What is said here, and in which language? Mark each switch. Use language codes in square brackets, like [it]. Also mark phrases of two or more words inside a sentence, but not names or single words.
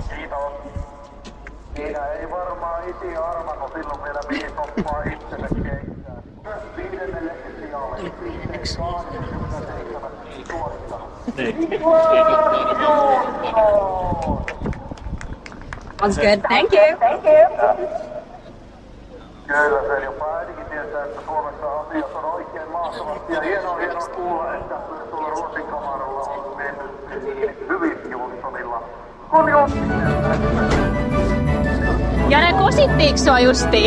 [fi] Siinä ei varmaan iti arvannut silloin vielä mihin toppaa itselle keitää. Viidennelle sijalle. [en] Sounds good. Thank you. [fi] Kyllä se jopa äitikin tietää, että Suomessa asiat on oikein mahtavat. Ja hienoa kuulla, että tuolla Ruotsin kamaralla on mennyt niin hyvin Jonssonilla. Ja ne kosittiiks sua justiin?